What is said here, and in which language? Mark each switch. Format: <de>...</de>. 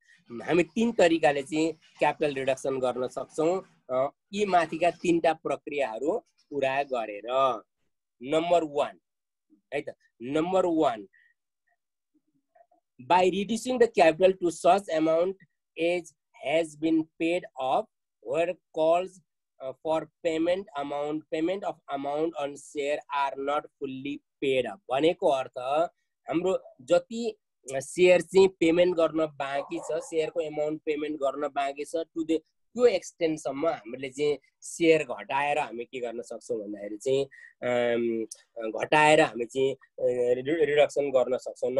<ne>हामी तीन तरिकाले चाहिँ क्यापिटल रिडक्सन गर्न सक्छौं यी माथिका तीनटा प्रक्रियाहरू पुरा गरेर। नम्बर 1 है त, number 1,</ne> <en>by reducing the capital to such amount as has been paid off where calls for payment of amount on share are not fully paid up।</en> <ne>भनेको अर्थ हाम्रो जति शेयर चाहिँ पेमेन्ट गर्न बाँकी छ, शेयरको एमाउन्ट पेमेन्ट गर्न बाँकी छ, त्यो एक्सटेन्टसम्म हामीले चाहिँ शेयर घटाएर हामी के गर्न सक्छौँ भन्दाखेरि चाहिँ घटाएर हामी चाहिँ रिडक्सन गर्न सक्छौँ।</ne>